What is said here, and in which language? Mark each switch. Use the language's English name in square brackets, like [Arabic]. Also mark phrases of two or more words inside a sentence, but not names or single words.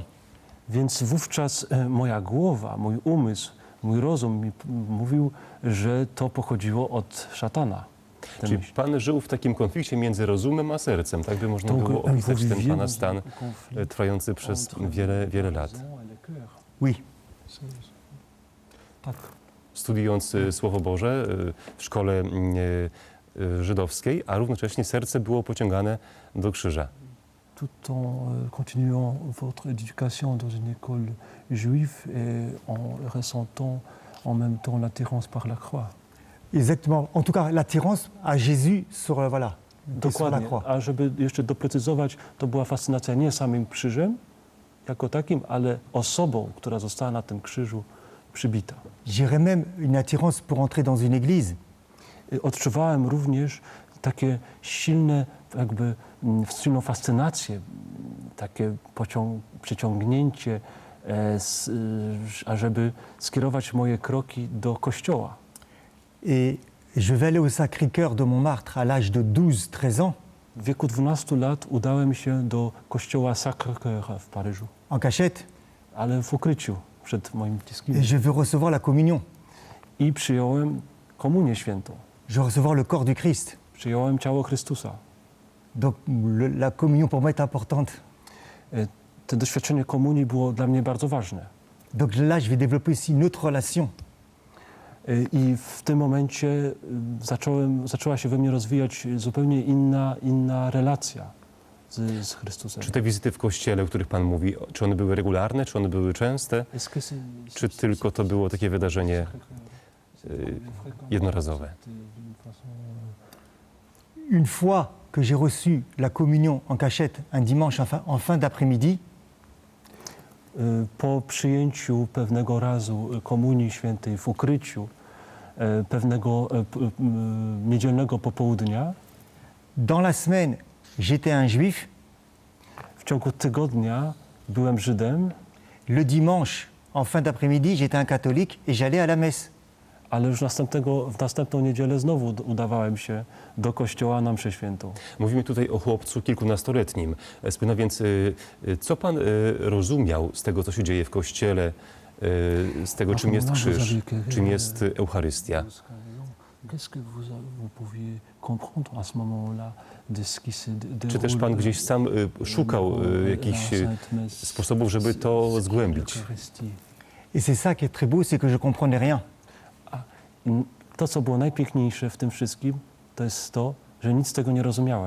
[Polish] Więc wówczas moja głowa, mój umysł, mój rozum mi mówił, że to pochodziło od szatana. Czyli pan żył w takim konflikcie między rozumem a sercem, tak by można było opisać ten pana stan trwający przez wiele lat. [French] Oui. [Polish] Tak. Studiując Słowo Boże w szkole żydowskiej, a równocześnie serce było pociągane do krzyża. [French] Tout en continuant votre éducation dans une école juive et en ressentant en même temps l'attirance par la croix. Exactement. En tout cas, l'attirance à Jésus sur, voilà, sur la [Polish] Dokładnie. [French] croix. [Polish] A żeby jeszcze doprecyzować, to była fascynacja nie samym krzyżem jako takim, ale osobą, która została na tym krzyżu przybita. [French] J'irais même une attirance pour entrer dans une église. [Polish] Odczuwałem również takie silną fascynację, takie przyciągnięcie, ażeby skierować moje kroki do kościoła. [French] Et Et je vais aller au Sacré-Cœur de Montmartre à l'âge de 12-13 ans, [Polish] W wieku 12 lat udałem się do kościoła Sacré-Cœur w Paryżu, [French] en cachette, [Polish] ale w ukryciu przed moimi bliskimi. [French] et je veux recevoir la communion. [Polish] I przyjąłem komunię świętą. [French] Je veux recevoir le corps du Christ. [Polish] Przyjąłem ciało Chrystusa. [French] Donc la communion pour moi est importante. [Polish] To doświadczenie komunii było dla mnie bardzo ważne. [French] Donc là, je vais développer aussi une autre relation. [Polish] I w tym momencie zaczęła się we mnie rozwijać zupełnie inna relacja z Chrystusem. Czy te wizyty w kościele, o których pan mówi, czy one były regularne, czy one były częste, czy tylko to było takie wydarzenie jednorazowe? [French] Une fois que j'ai reçu la communion en cachette un dimanche en fin d'après-midi, [Polish] Po przyjęciu pewnego razu Komunii Świętej w ukryciu, pewnego niedzielnego popołudnia, [French] dans la semaine, j'étais un juif. [Polish] w ciągu tygodnia byłem Żydem, [French] Le dimanche, en fin d'après-midi, j'étais un catholique et j'allais à la messe. [Polish] ale już w następną niedzielę znowu udawałem się do kościoła na mszę świętą. Mówimy tutaj o chłopcu kilkunastoletnim. No więc co pan rozumiał z tego, co się dzieje w kościele, z tego, czym jest krzyż, czym jest Eucharystia? [French] Qu'est-ce que vous pouviez comprendre à ce moment-là de ce qui se déroule? [Polish] Czy też pan gdzieś sam szukał jakichś sposobów, żeby to zgłębić? [French] Et c'est ça qui est très beau, c'est que je ne comprenais rien. [Polish] To, co było najpiękniejsze w tym wszystkim, to jest to, że nic z tego nie rozumiałem.